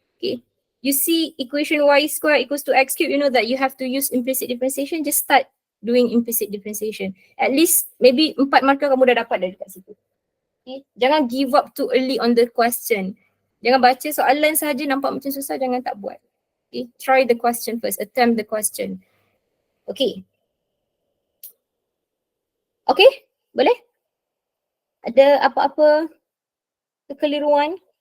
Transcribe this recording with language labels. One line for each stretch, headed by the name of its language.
English: Okay, you see equation y square equals to x cube, you know that you have to use implicit differentiation. Just start doing implicit differentiation. At least maybe
Malay: 4 markah kamu dah dapat dari dekat situ. Okay, jangan
English: give up too early on the question.
Malay: Jangan baca soalan sahaja nampak macam susah, jangan tak buat.
English: Okay, try the question first, attempt the question. Okay.
Malay: Okay, boleh? Ada apa-apa kekeliruan?